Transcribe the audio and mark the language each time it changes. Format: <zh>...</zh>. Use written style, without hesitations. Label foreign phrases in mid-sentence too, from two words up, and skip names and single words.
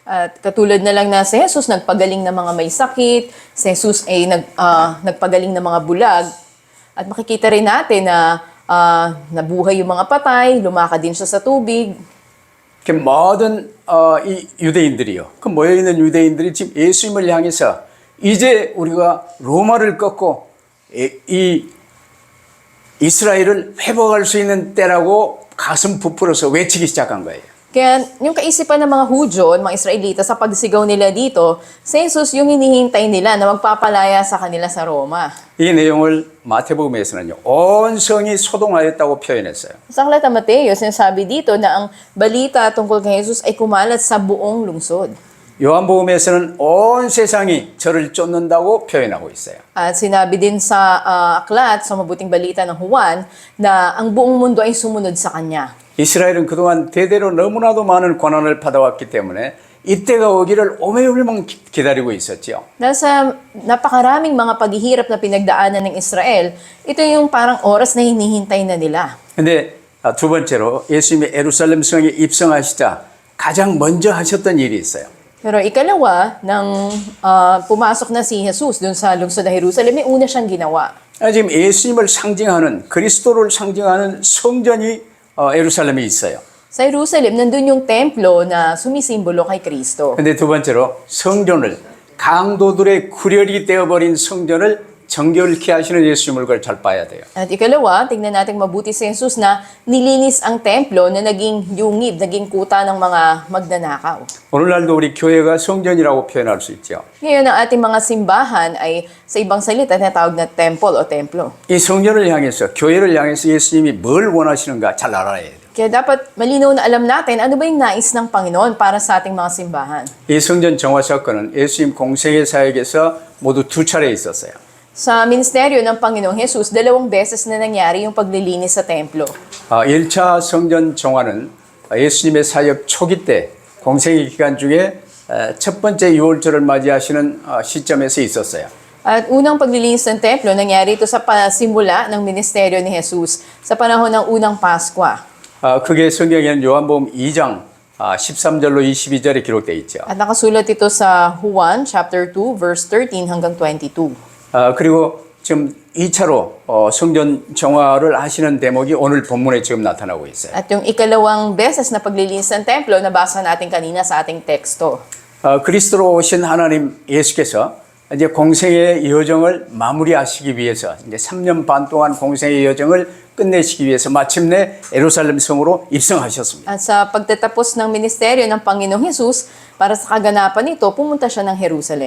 <tl>At katulad na lang na si Jesus nagpagaling ng mga may sakit, si Jesus ay nagpagaling ng mga bulag. At makikita rin natin na nabuhay yung mga patay, lumakad din siya sa tubig.</tl> <ko>그 모든 이 유대인들이요. 그 모여 있는 유대인들이 지금 예수님을 향해서 이제 우리가 로마를 꺾고 이 이스라엘을 회복할 수 있는 때라고 가슴 부풀어서 외치기 시작한 거예요.</ko> <tl>Kaya yung kaisipan ng mga Hudyo, mga Israelita, sa pagsigaw nila dito, si Jesus yung hinihintay nila na magpapalaya sa kanila sa Roma.</tl> <ko>이 내용을 마태복음에서는요. 온 성이 소동하였다고 표현했어요.</ko> <tl>Sa aklat ng Mateo, sinasabi dito na ang balita tungkol kay Jesus ay kumalat sa buong lungsod.</tl> <ko>요한복음에서는 온 세상이 저를 쫓는다고 표현하고 있어요.</ko> <tl>At sinabi din sa aklat, sa mabuting balita ng Juan, na ang buong mundo ay sumunod sa kanya.</tl> <ko>이스라엘은 그동안 대대로 너무나도 많은 고난을 받아왔기 때문에 이때가 오기를 오매울망 기다리고 있었죠.</ko> <tl>Dahil sa napakaraming mga paghihirap na pinagdaanan ng Israel, ito yung parang oras na hinihintay na nila.</tl> <ko>근데 두 번째로 예수님이 예루살렘 성에 입성하시자 가장 먼저 하셨던 일이 있어요.</ko> <tl>Pero ikalawa, nang pumasok na si Jesus dun sa lungsod ng Jerusalem, may una siyang ginawa.</tl> <ko>지금 예수님을 상징하는 그리스도를 상징하는 성전이 예루살렘에 있어요.</ko> <tl>Sa Jerusalem, nandun yung templo na sumisimbolo kay Kristo.</tl> <ko>근데 두 번째로 성전을 강도들의 구렬이 되어버린 성전을 정결케 하시는 예수님을 그걸 잘 봐야 돼요.</ko> <tl>At ikalawa, tignan natin mabuti si Jesus na nilinis ang templo na naging yungib, naging kuta ng mga magnanakaw.</tl> <ko>오늘날도 우리 교회가 성전이라고 표현할 수 있죠.</ko> <tl>Ngayon, ang ating mga simbahan ay sa ibang salita tinatawag na temple o templo.</tl> <ko>이 성전을 향해서 교회를 향해서 예수님이 뭘 원하시는가 잘 알아야 돼요.</ko> <tl>Kaya dapat malinaw na alam natin ano ba yung nais ng Panginoon para sa ating mga simbahan.</tl> <ko>이 성전 정화 사건은 예수님 공생의 사역에서 모두 두 차례 있었어요.</ko> <tl>Sa ministeryo ng Panginoong Jesus, 2 beses na nangyari yung paglilinis sa templo.</tl> <ko>1차 성전 정화는 예수님의 사역 초기 때 공생의 기간 중에 첫 번째 유월절을 맞이하시는 시점에서 있었어요.</ko> <tl>At unang paglilinis ng templo, nangyari ito sa pasimula ng ministeryo ni Jesus sa panahon ng unang Paskwa.</tl> <ko>그게 성경에는 요한복음 2장 13절로 22절에 기록되어 있죠.</ko> <tl>At nakasulat ito sa Juan chapter 2 verse 13 hanggang 22.</tl> <ko>그리고 지금 2차로 성전 정화를 하시는 대목이 오늘 본문에 지금 나타나고 있어요.</ko> <tl>At yung ikalawang beses na paglilinis ng templo, nabasa natin kanina sa ating teksto.</tl> <ko>그리스도로 오신 하나님 예수께서 이제 공생의 여정을 마무리하시기 위해서 이제 3년 반 동안 공생의 여정을 끝내시기 위해서 마침내 예루살렘 성으로 입성하셨습니다.</ko> <tl>At sa pagtatapos ng ministeryo ng Panginoong Jesus, para sa kaganapan nito, pumunta siya ng Jerusalem.</tl>